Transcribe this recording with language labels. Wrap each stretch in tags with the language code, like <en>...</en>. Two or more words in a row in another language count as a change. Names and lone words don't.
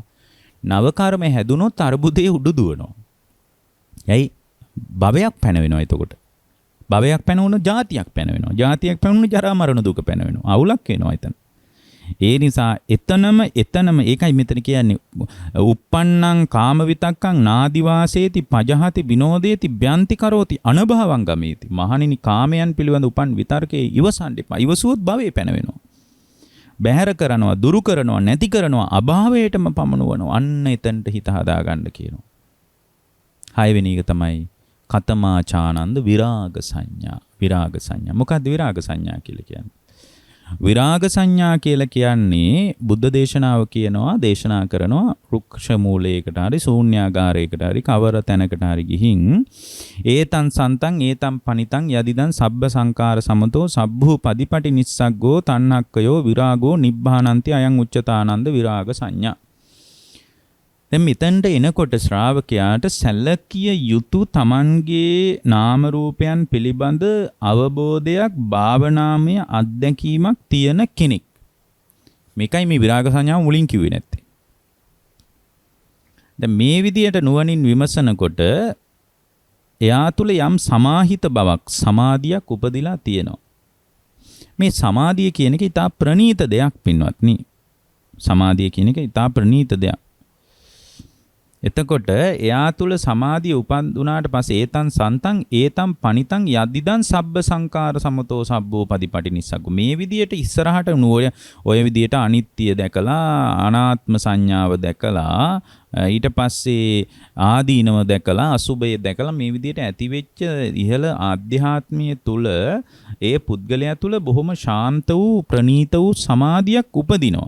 <si>නව කර්ම හැදුනොත් අර්බුදේ උඩු දුවනවා. ඇයි? භවයක් පැන වෙනවා එතකොට. භවයක් පැන වුණොත් ජාතියක් පැන වෙනවා. ජාතියක් පැන වුණොත් ජරා මරණ දුක පැන වෙනවා. අවුලක් වෙනවා එතන. ඒ නිසා එතනම ඒකයි මෙතන කියන්නේ</si> <pi>uppannam kama vitakkam nadivaseeti pajahati vinodeti byanti karoti anabhavam gameti.</pi> <si>මහණෙනි කාමයන් පිළිබඳ උපන් විතර්කයේ ඉවසන්න එපා. ඉවසුවොත් භවයේ පැන වෙනවා. බැහැර කරනවා, දුරු කරනවා, නැති කරනවා, අභාවයටම පමනවනවා. අන්න එතනට හිත හදා ගන්න කියනවා. 6 වෙනි එක තමයි</si> <pi>කතමාචානන්ද විරාග සංඥා.</pi> <si>විරාග සංඥා. මොකක්ද විරාග සංඥා කියලා කියන්නේ? විරාග සංඥා කියලා කියන්නේ බුද්ධ දේශනාව කියනවා, දේශනා කරනවා රුක්ෂ මූලයකට හරි ශූන්‍යාගාරයකට හරි කවර තැනකට හරි ගිහින්</si> <pi>ඒතං සන්තං ඒතං පනිතං යදිදං සබ්බ සංකාර සමතෝ සබ්බූ පදිපටි නිස්සග්ගෝ තණ්හක්කයෝ විරාගෝ නිබ්බානන්ති අයං උච්චතානන්ද විරාග සංඥා.</pi> <si>දැන් මෙතෙන්ට එනකොට ශ්‍රාවකයාට සැලකිය යුතු තමන්ගේ නාම රූපයන් පිළිබඳ අවබෝධයක්, භාවනාමය අත්දැකීමක් තියෙන කෙනෙක්. මේකයි මේ විරාග සංඥාව මුලින් කිව්වේ නැත්තේ. දැන් මේ විදියට නුවණින් විමසනකොට එයා තුළ යම් සමාහිත බවක් සමාධියක් උපදිලා තියෙනවා. මේ සමාධිය කියන එක ඉතා ප්‍රණීත දෙයක් පින්වත්නි. සමාධිය කියන එක ඉතා ප්‍රණීත දෙයක්. එතකොට එයා තුළ සමාධිය උපන්දුනාට පස්සේ</si> <pi>ඒතන් සන්තං ඒතම් පනිතං යද්දිදන් සබ්බ සංකාර සමතෝ සබ්බෝ පදිපටිනිස්සග්ගු.</pi> <si>මේ විදියට ඉස්සරහට ඔය විදියට අනිත්‍ය දැකලා අනාත්ම සංඥාව දැකලා ඊට පස්සේ ආදීනව දැකලා අසුභය දැකලා මේ විදියට ඇතිවෙච්ච ඉහළ ආධ්‍යාත්මීය තුල ඒ පුද්ගලයා තුල බොහොම ශාන්ත වූ ප්‍රණීත වූ සමාධියක් උපදිනවා.</si>